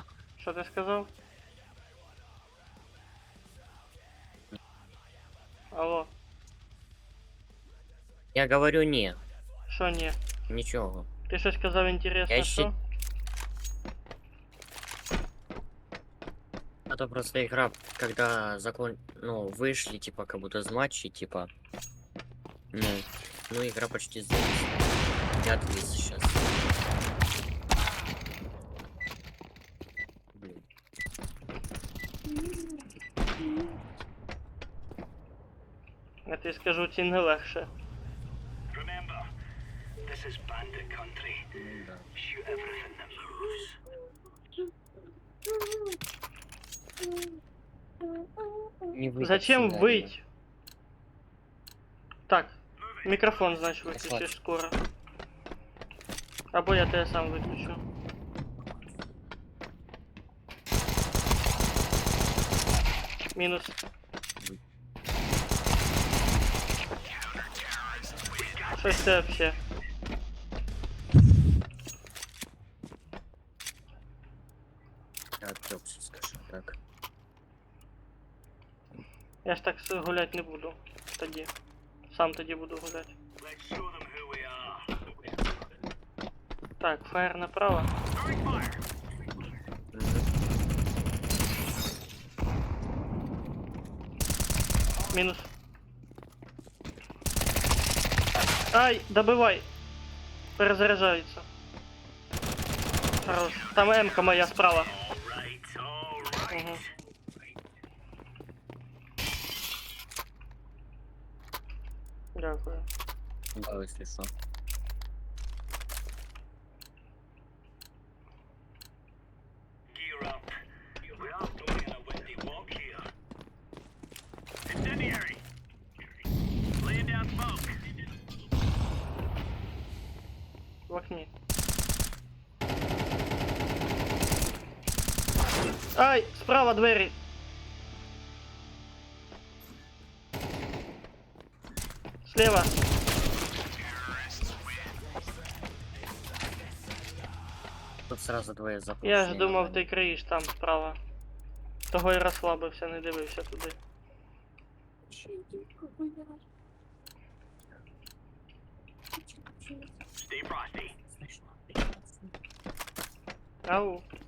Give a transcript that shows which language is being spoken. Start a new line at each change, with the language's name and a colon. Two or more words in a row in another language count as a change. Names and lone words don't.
Ukrainian: Що ти сказав? Алло, Я говорю не. що ні?
Russian: Ничего.
Ukrainian: Ти щось сказав інтересно, Я що?
Russian: А то просто игра, когда ну, вышли, типа, как будто с матчей, типа. Ну, игра почти зависла. Я отвис сейчас. Блин.
Ukrainian: Я тобі скажу, ці не легше.
English: Remember, this is bandit country.
Russian: Ну, да.
English: Shoot everything that moves.
Russian: Не вытащи, Зачем наверное. выть?
Ukrainian: Так, мікрофон, значить, виключиш скоро. Або я тебе сам виключу. Мінус. Щось це вообще.
Russian: Я отвлекся, скажем так.
Ukrainian: Я ж так гулять не буду тоді. Сам тоді буду гуляти.
English: Let's show them who we are.
Ukrainian: Так, фаєр направо.
English: Throwing fire.
Ukrainian: Мінус. Ай, добивай. Перезаряджається. Хорош. Там М-ка моя справа.
English: All right, all right.
Ukrainian: Угу. Дякую.
Russian: Да, если что.
English: Gear up. We are going on a windy walk here. Incendiary. Laying down smoke.
Ukrainian: В окні. Ай, справа двері.
Russian: Слева. Тут сразу двое запущены.
Ukrainian: Я ж думав, ти криєш там справа. Того й розслабився, не дивився туди.
English: Stay frosty. Ау.